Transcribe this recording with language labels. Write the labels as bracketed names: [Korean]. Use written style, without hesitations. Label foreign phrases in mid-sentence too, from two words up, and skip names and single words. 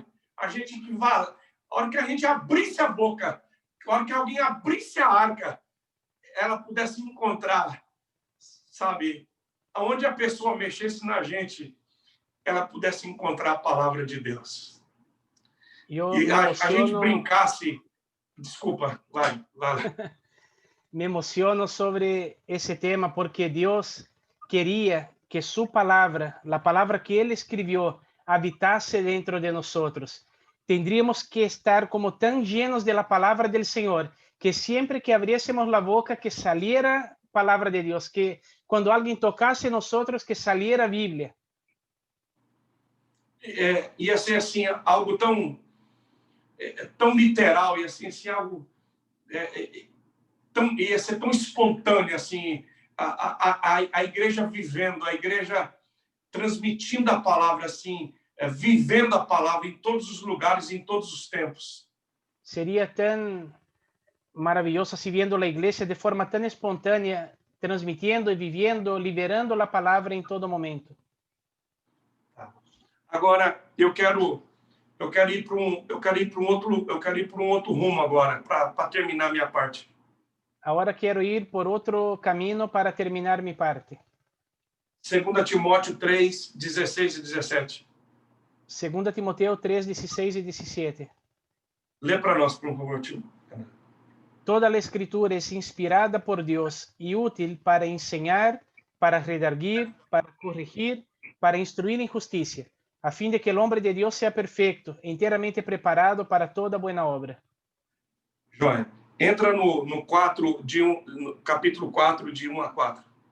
[Portuguese] A hora que a gente abrisse a boca, a hora que alguém abrisse a arca, ela pudesse encontrar, sabe? Aonde a pessoa mexesse na gente, ela pudesse encontrar a palavra de Deus. E a gente brincasse... Desculpa, vai. [Spanish] Me emociono sobre ese tema porque Dios quería que su palabra, la palabra que Él escribió, habitase dentro de nosotros. Tendríamos que estar como tan llenos de la palabra del Señor, que siempre que abriésemos la boca, que saliera palabra de Dios, que cuando alguien tocase nosotros, que saliera Biblia. [Portuguese] Ia ser assim, algo tão literal, ia ser assim, algo ia ser tão espontâneo, assim, a igreja vivendo, a igreja transmitindo a palavra assim, vivendo a palavra em todos os lugares, em todos os tempos. [Spanish] Sería tan maravilloso si viendo la iglesia de forma tan espontánea, transmitiendo y viviendo, liberando la palabra en todo momento. [Portuguese] Agora eu quero ir para um outro rumo agora, para terminar minha parte. [Spanish] Ahora quiero ir por otro camino para terminar mi parte. [Portuguese] 2 Timóteo 3, 16 e 17. [Spanish] 2 Timoteo 3, 16 y 17. [Portuguese] Lê para nós, por favor, tio. [Spanish] Toda la escritura es inspirada por Dios y útil para enseñar, para redarguir, para corregir, para instruir en justicia, a fin de que el hombre de Dios sea perfecto, enteramente preparado para toda buena obra. [Portuguese] Joia. Entra no capítulo 4, de 1 a 4.